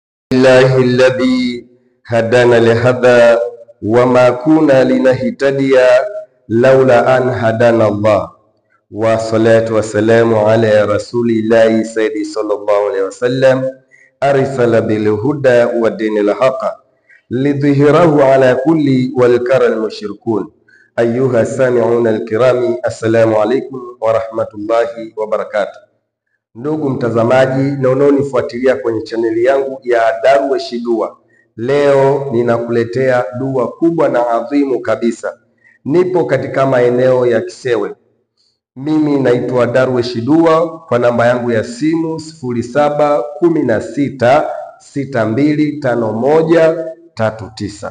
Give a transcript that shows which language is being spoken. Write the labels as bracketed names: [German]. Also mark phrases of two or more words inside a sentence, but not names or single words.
[Arabic] الله الذي هدانا لهذا وما كنا لنهتدي لولا أن هدانا الله والصلاة والسلام على رسول الله سيدي صلى الله عليه وسلم أرسل بالهدى والدين الحق لظهره على كل والكر المشركون. أيها السامعون الكرام، السلام عليكم ورحمة الله وبركاته. [Swahili] Ndugu mtazamaji na unaonifuatilia kwenye chaneli yangu ya Darwesh Dua, leo ninakuletea dua kubwa na adhimu kabisa. Nipo katika maeneo ya Kisewe. Mimi naitwa Darwesh Dua kwa namba yangu ya simu 0716625139.